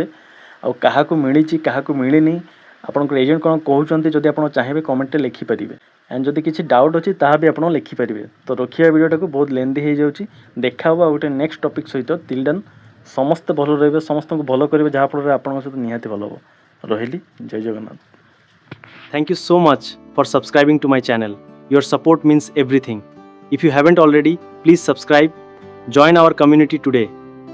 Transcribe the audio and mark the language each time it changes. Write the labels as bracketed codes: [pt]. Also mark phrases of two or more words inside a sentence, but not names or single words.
[or] ଆଉ କାହାକୁ ମିଳିଛି କାହାକୁ ମିଳିନି ଆପଣଙ୍କର ଏଜେଣ୍ଟ କ'ଣ କହୁଛନ୍ତି ଯଦି ଆପଣ ଚାହିଁବେ କମେଣ୍ଟରେ ଲେଖିପାରିବେ। ଆଣ୍ଡ ଯଦି କିଛି ଡାଉଟ୍ ଅଛି ତାହା ବି ଆପଣ ଲେଖିପାରିବେ। ତ ରଖିବା ଭିଡ଼ିଓଟାକୁ ବହୁତ ଲେନ୍ଦି ହେଇଯାଉଛି। ଦେଖା ହେବ ଆଉ ଗୋଟେ [en] next topic [or] ସହିତ। [en] till then [or] ସମସ୍ତେ ଭଲ ରହିବେ, ସମସ୍ତଙ୍କୁ ଭଲ କରିବେ, ଯାହାଫଳରେ ଆପଣଙ୍କ ସହିତ ନିହାତି ଭଲ ହେବ। ରହିଲି, ଜୟ ଜଗନ୍ନାଥ। [en] Thank you so much for subscribing to my channel. Your support means everything. If you haven't already, please subscribe. Join our community today.